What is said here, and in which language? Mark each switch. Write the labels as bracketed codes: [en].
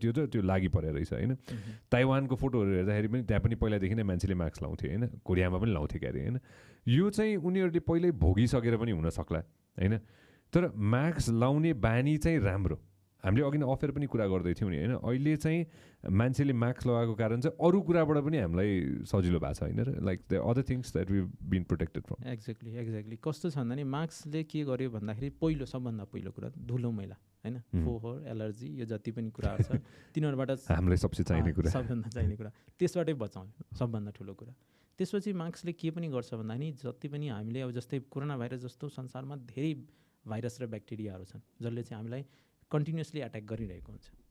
[ne] त्यो लागि परेको रहेछ होइन. ताइवानको फोटोहरू हेर्दाखेरि पनि त्यहाँ पनि पहिलादेखि नै मान्छेले मास्क लाउँथे होइन. कोरियामा पनि लाउँथे क्यारे होइन. यो चाहिँ उनीहरूले पहिल्यै भोगिसकेर पनि हुनसक्ला होइन. तर मास्क लाउने बानी चाहिँ राम्रो. हामीले अघि नै अफेयर पनि कुरा गर्दै थियौँ नि होइन. अहिले चाहिँ मान्छेले मास्क लगाएको कारण चाहिँ अरू कुराबाट पनि हामीलाई सजिलो भएको छ होइन र. [en] Like the other things that we been protected from. [ne] Exactly कस्तो छ भन्दा नि मास्कले के गर्यो भन्दाखेरि सबभन्दा पहिलो कुरा धुलो मैला होइन, फोहोर एलर्जी यो जति पनि कुराहरू छ तिनीहरूबाट हामीलाई सबसे चाहिने कुरा त्यसबाटै बचाउने सबभन्दा ठुलो कुरा. त्यसपछि मास्कले के पनि गर्छ भन्दाखेरि जति पनि हामीले अब जस्तै कोरोना भाइरस जस्तो संसारमा धेरै भाइरस र ब्याक्टेरियाहरू छन् जसले चाहिँ हामीलाई कन्टिन्युसली एट्याक गरिरहेको हुन्छ.